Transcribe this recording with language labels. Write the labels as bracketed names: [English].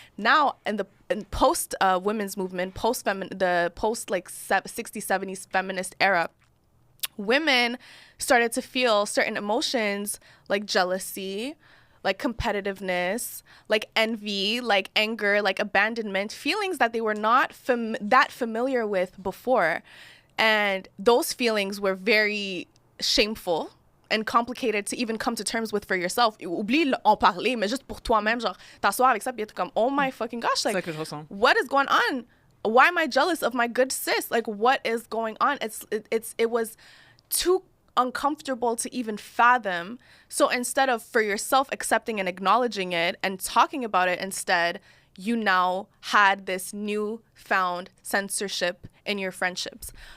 [English] Now in post women's movement, the post like 60s 70s feminist era, women started to feel certain emotions like jealousy, like competitiveness, like envy, like anger, like abandonment, feelings that they were not that familiar with before. And those feelings were very shameful and complicated to even come to terms with for yourself. [French] Oublie en parler, mais juste pour toi-même, genre, t'asseoir avec ça, puis être comme, [English] oh my fucking gosh, like, what is going on? Why am I jealous of my good sis? Like, what is going on? It was too uncomfortable to even fathom. So instead of for yourself accepting and acknowledging it and talking about it, instead, you now had this newfound censorship in your friendships.